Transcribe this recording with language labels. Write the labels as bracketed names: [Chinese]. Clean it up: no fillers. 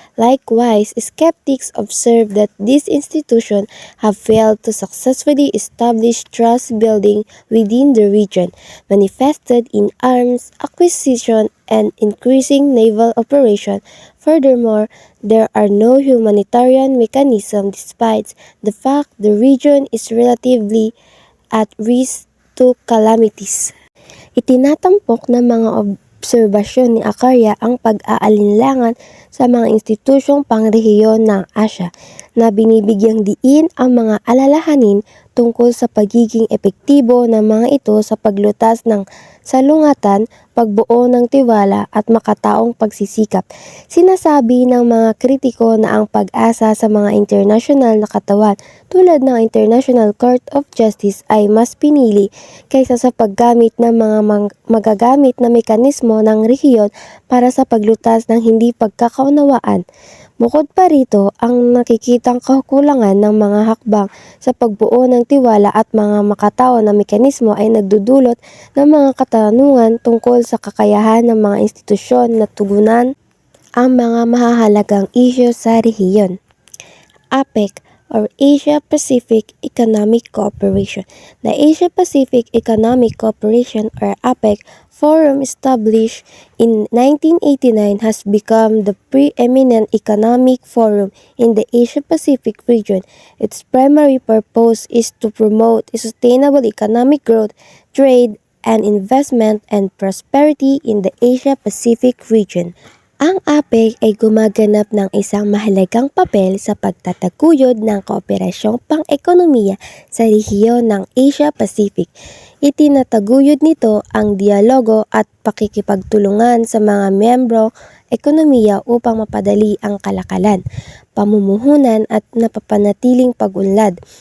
[English] Likewise, skeptics observe that these institutions have failed to successfully establish trust building within the region, manifested in arms acquisition and increasing naval operations. Furthermore, there are no humanitarian mechanisms despite the fact the region is relatively at risk to calamities. [Filipino] Itinatampok ng mga obserbasyon ni Acharya ang pag-aalinlangan sa mga institusyong pangrehiyon ng Asya na binibigyang diin ang mga alalahanin tungkol sa pagiging epektibo ng mga ito sa paglutas ng salungatan, pagbuo ng tiwala at makataong pagsisikap. Sinasabi ng mga kritiko na ang pag-asa sa mga internasyonal na katawan tulad ng International Court of Justice ay mas pinili kaysa sa paggamit ng mga magagamit na mekanismo ng rehiyon para sa paglutas ng hindi pagkakaunawaan. Bukod pa rito, ang nakikitang kakulangan ng mga hakbang sa pagbuo ng tiwala at mga makatao na mekanismo ay nagdudulot ng mga katanungan tungkol sa kakayahan ng mga institusyon na tugunan ang mga mahahalagang isyu sa rehiyon. [English] APEC or Asia-Pacific Economic Cooperation. The Asia-Pacific Economic Cooperation or APEC Forum established in 1989 has become the preeminent economic forum in the Asia-Pacific region. Its primary purpose is to promote sustainable economic growth, trade, and investment and prosperity in the Asia-Pacific region. [Filipino] Ang APEC ay gumaganap ng isang mahalagang papel sa pagtataguyod ng kooperasyong pang-ekonomiya sa rehiyon ng Asia-Pacific. Itinataguyod nito ang dialogo at pakikipagtulungan sa mga miyembro ekonomiya upang mapadali ang kalakalan, pamumuhunan at napapanatiling pag-unlad.